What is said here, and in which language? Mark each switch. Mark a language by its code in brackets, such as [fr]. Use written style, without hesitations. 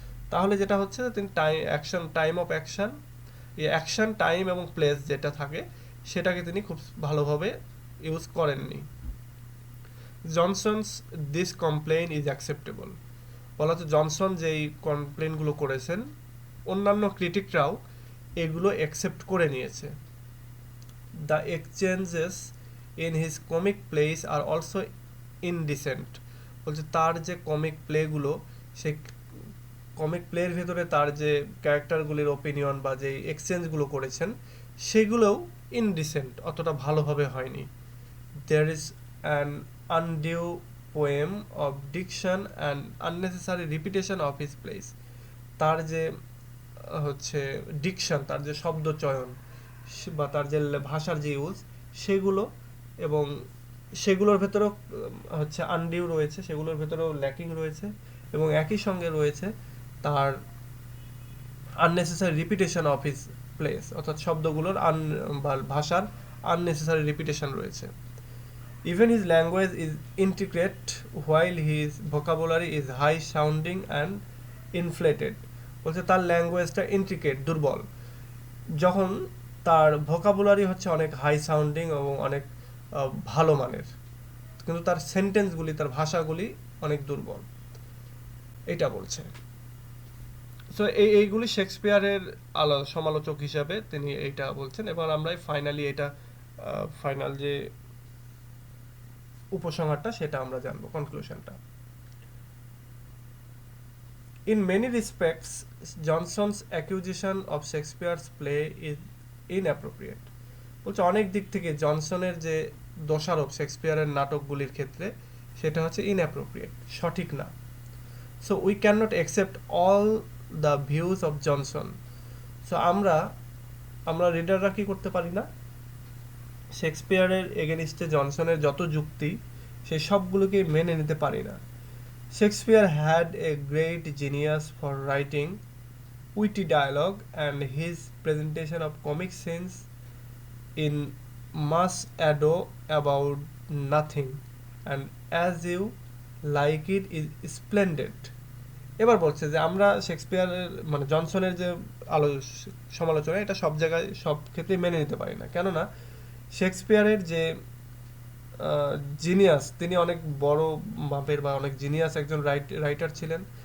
[bn] তাহলে যেটা হচ্ছে তিনি টাইম অফ অ্যাকশন, এই অ্যাকশন, টাইম এবং প্লেস যেটা থাকে সেটাকে তিনি খুব ভালোভাবে ইউজ করেননি। [en] Johnson's this complain is acceptable. [bn] বলা হচ্ছে জনসন যেই কমপ্লেইনগুলো করেছেন অন্যান্য ক্রিটিকরাও এগুলো অ্যাকসেপ্ট করে নিয়েছে। [en] The exchanges in his comic plays are also indecent। [bn] বলছে তার যে কমিক প্লেগুলো, সেই কমিক প্লের ভেতরে তার যে ক্যারেক্টারগুলির ওপিনিয়ন বা যে এক্সচেঞ্জগুলো করেছেন সেগুলোও ইনডিসেন্ট, অতটা ভালোভাবে হয়নি। [en] There is an undue poem of diction and unnecessary repetition of his plays। [bn] তার যে হচ্ছে ডিকশন, তার যে শব্দ চয়ন বা তার যে ভাষার যে ইউজ সেগুলো, এবং সেগুলোর ভেতরেও হচ্ছে আনডিউ রয়েছে, সেগুলোর ভেতরেও ল্যাকিং রয়েছে, এবং একই সঙ্গে রয়েছে তার [en] unnecessary repetition of his place, [bn] অর্থাৎ শব্দগুলোর বা ভাষার আননেসেসারি রিপিটেশন রয়েছে। [en] Even his language is intricate while his vocabulary is high sounding and inflated. [bn] বলছে তার ল্যাঙ্গুয়েজটা ইন্ট্রিকেট, দুর্বল, যখন তার ভোকাবুলারি হচ্ছে অনেক হাই সাউন্ডিং এবং অনেক ভালো মানের, কিন্তু তার সেন্টেন্সগুলি, তার ভাষাগুলি অনেক দুর্বল, এটা বলছে। সো এইগুলি শেক্সপিয়ারের সমালোচক হিসাবে তিনি এইটা বলছেন। এবার আমরা ফাইনালি এটা ফাইনাল যে উপসংহারটা সেটা আমরা জানবো, কনক্লুশনটা। [en] In many respects, Johnson's accusation of Shakespeare's play is inappropriate. [bn] বলছে অনেক দিক থেকে জনসনের যে দোষারোপ শেক্সপিয়ারের নাটকগুলির ক্ষেত্রে সেটা হচ্ছে ইনঅ্যাপ্রোপ্রিয়েট, সঠিক না। [en] So we can not accept all the views of Johnson. [bn] So আমরা রিডাররা কি করতে পারি না, শেক্সপিয়ারের এগেনিস্টে জনসনের যত যুক্তি সেই সবগুলোকে মেনে নিতে পারি না। [en] Shakespeare had a great genius for writing witty dialogue, and his presentation of comic scenes in Mass Ado About Nothing and As You Like It is splendid. [bn] এবার বলছে যে আমরা শেক্সপিয়ারের মানে জনসনের যে সমালোচনা এটা সব জায়গায় সব ক্ষেত্রে মেনে নিতে পারি না, কেননা শেক্সপিয়ারের যে জিনিয়াস, তিনি অনেক বড় মাপের বা অনেক জিনিয়াস একজন রাইটার ছিলেন।